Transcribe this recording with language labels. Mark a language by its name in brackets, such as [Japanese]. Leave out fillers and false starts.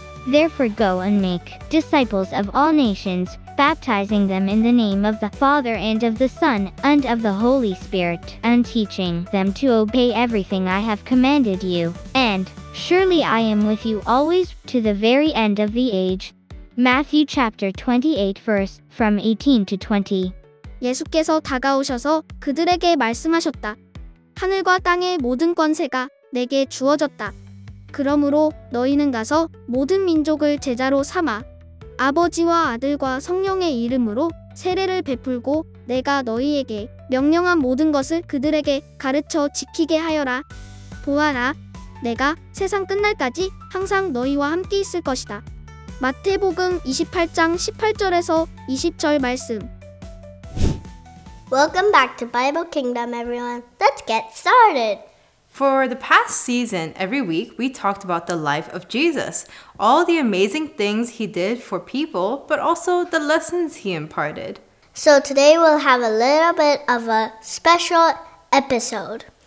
[English] Therefore go and make disciples of all nations, baptizing them in the name of the Father and of the Son and of the Holy Spirit, and teaching them to obey everything I have commanded you. And surely I am with you always to the very end of the age. Matthew chapter 28 verse from 18 to 20. [Korean] 예수께서 다가오셔서 그들에게 말씀하셨다. 하늘과 땅의 모든 권세가 내게 주어졌다. 그러므로 너희는 가서 모든 민족을 제자로 삼아 아버지와 아들과 성령의 이름으로 세례를 베풀고 내가 너희에게 명령한 모든 것을 그들에게 가르쳐 지키게 하여라. 보아라, 내가 세상 끝날까지 항상 너희와 함께 있을 것이다. 마태복음 28장 18절에서 20절 말씀. [English] Welcome back to Bible Kingdom, everyone. Let's get started. For the past season, every week we talked about the life of Jesus, all the amazing things he did for people, but also the lessons he imparted. So today we'll have a little bit of a special episode.